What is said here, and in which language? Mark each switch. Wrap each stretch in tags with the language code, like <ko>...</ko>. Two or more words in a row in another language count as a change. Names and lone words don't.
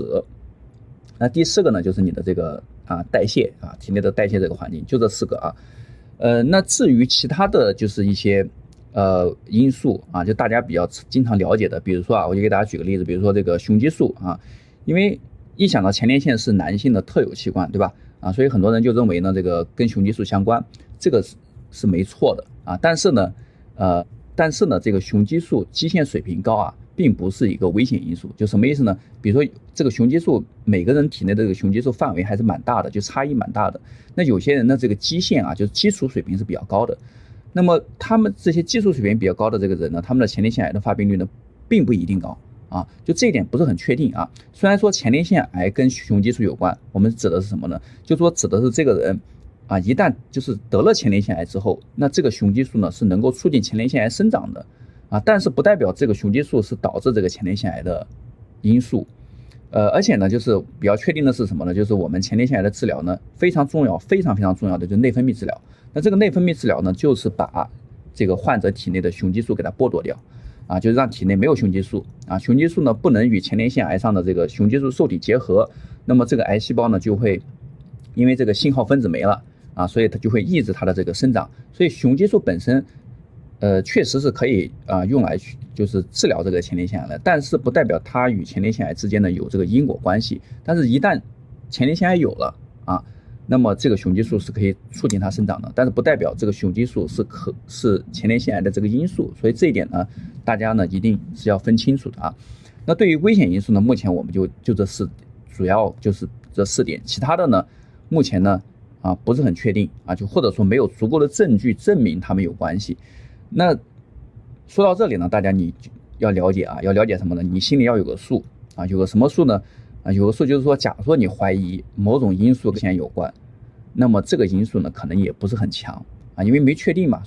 <zh>那第四個呢就是你的這個代謝體內的代謝這個環境，就這四個那至於其他的就是一些因素就大家比較經常了解的，比如說我就給大家舉個例子，比如說這個雄激素因為一想到前列腺是男性的特有器官，对吧所以很多人就認為呢這個跟雄激素相關，這個是沒錯的但是呢這個雄激素基線水平高並不是一個危險因素。就什麼意思呢？比如說這個雄激素每個人體內的這個雄激素範圍還是蠻大的，就差異蠻大的。那有些人的這個基線就是基礎水平是比較高的，那麼他們這些基礎水平比較高的這個人呢，他們的前列腺癌的發病率呢並不一定高就這一點不是很確定雖然說前列腺癌跟雄激素有關，我們指的是什麼呢？就說指的是這個人一旦就是得了前列腺癌之後，那這個雄激素呢是能夠促進前列腺癌生長的但是不代表这個雄激素是導致這個前列腺癌的因素。而且呢就是比較確定的是什麼呢？就是我們前列腺癌的治療呢非常重要，非常非常重要的就是內分泌治療。那這個內分泌治療呢就是把這個患者體內的雄激素給它剝奪掉就是讓體內沒有雄激素雄激素呢不能與前列腺癌上的這個雄激素受體結合，那麼這個癌細胞呢就會因為這個信號分子沒了所以它就會抑制它的這個生長。所以雄激素本身確實是可以用來就是治療這個前列腺癌的，但是不代表它與前列腺癌之間呢有這個因果關係。但是一旦前列腺癌有了那麼這個雄激素是可以促進它生長的，但是不代表這個雄激素是前列腺癌的這個因素。所以這一點呢大家呢一定是要分清楚的那對於危險因素呢，目前我们就這四，主要就是這4點，其他的呢目前呢不是很確定就或者說沒有足夠的證據證明它們有關係。那說到這裡呢，大家你要了解要了解什麼呢？你心裡要有個數有個什麼數呢？有個數就是說，假如說你懷疑某種因素跟前有關，那麼這個因素呢可能也不是很強因為沒確定嘛。</zh>